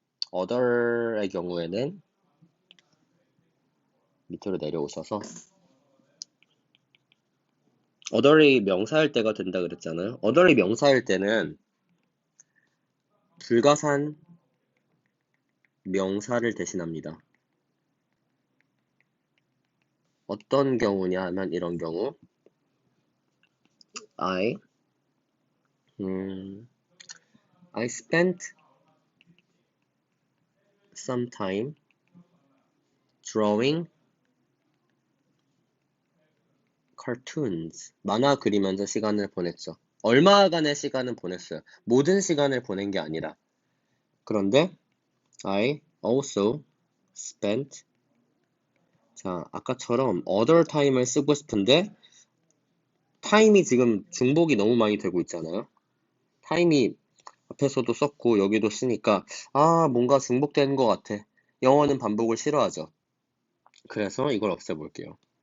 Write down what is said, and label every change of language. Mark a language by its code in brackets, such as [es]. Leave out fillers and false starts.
[ko] other의 경우에는 밑으로 내려오셔서 other이 명사일 때가 된다 그랬잖아요. other이 명사일 때는 불가산 명사를 대신합니다. 어떤 경우냐 하면 이런 경우 [en] I spent some time drawing cartoons. [ko] 만화 그리면서 시간을 보냈죠. 얼마간의 시간을 보냈어요. 모든 시간을 보낸 게 아니라. 그런데 [en] I also spent. [ko] 자, 아까처럼 other time을 쓰고 싶은데 time이 지금 중복이 너무 많이 되고 있잖아요. time이 앞에서도 썼고 여기도 쓰니까 뭔가 중복되는 것 같아. 영어는 반복을 싫어하죠. 그래서 이걸 없애볼게요.